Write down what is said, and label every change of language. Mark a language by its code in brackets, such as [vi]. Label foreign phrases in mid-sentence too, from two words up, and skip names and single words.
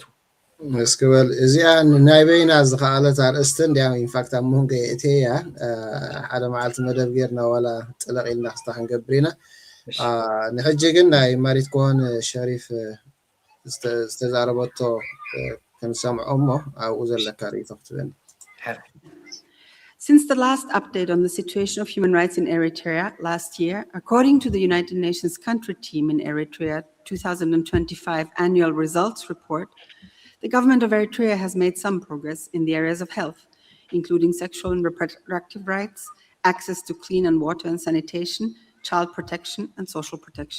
[ti] እስክበል እዚኣ ናይ በይና ዝኸኣለት ኣርእስቲ እንዲያ [en] in fact [ti] ኣብ መንጎ እትያ ሓደ መዓልቲ መደብ ጌርና ዋላ ጥለቕ ኢልና ክስታ ክንገብር ኢና ንሕጂ ግን ናይ ማሪት ኮን ሸሪፍ ዝተዛረበቶ ክንሰምዖ እሞ ኣብኡ ዘለካ ርእቶ ክትበኒ [en] Since the last update on the situation of human rights in Eritrea last year, according to the United Nations Country Team in Eritrea 2025 Annual Results Report, the government of Eritrea has made some progress in the areas of health, including sexual and reproductive rights, access to clean and water and sanitation, child protection, and social protection.